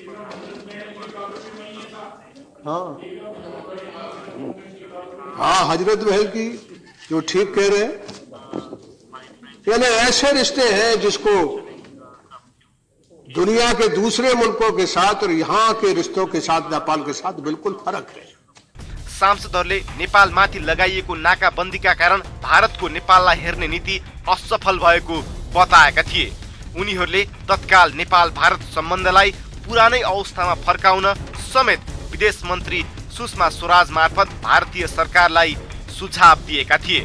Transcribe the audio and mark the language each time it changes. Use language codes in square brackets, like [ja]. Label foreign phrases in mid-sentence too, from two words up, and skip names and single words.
[hi] हाँ, हजरत महल की जो ठीक कह रहे हैं, यानी ऐसे रिश्ते हैं जिसको दुनिया के दूसरे मुल्कों के साथ और यहाँ के रिश्तों के साथ, नेपाल के साथ बिल्कुल फरक है। [ne] सांसदहरूले नेपालमाथि लगाइएको नाकाबन्दीका कारण भारतको नेपाललाई हेर्ने नीति असफल भएको बताएका थिए। उनीहरूले तत्काल नेपाल भारत सम्बन्धलाई पुरानै अवस्थामा फर्काउन समेत विदेश मन्त्री सुषमा स्वराज मार्फत भारतीय सरकारलाई सुझाव दिएका थिए।